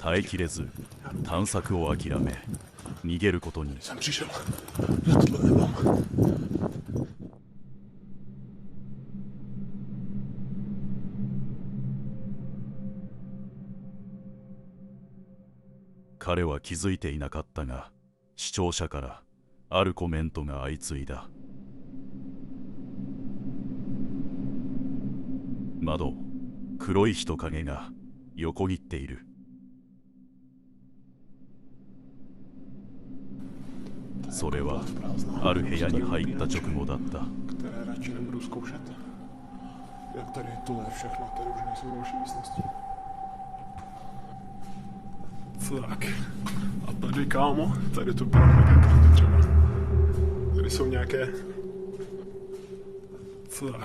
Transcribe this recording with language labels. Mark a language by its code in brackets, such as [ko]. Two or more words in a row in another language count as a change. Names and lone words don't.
[ja] 耐えきれず探索を諦め逃げることに。 [cs] jsem přišel, že tohle nemám. [ja] 彼は気づいていなかったが、視聴者からあるコメントが相次いだ。窓、黒い人影が横切っている。それはある部屋に入った直後だった。 [cs] Které radši nebudu zkoušet. Jak tady tohle je všechno, tady už nejsou další místnosti. Tak. A tady, kámo, tady to vypadá mega creepy třeba. Tady jsou nějaké... Tak.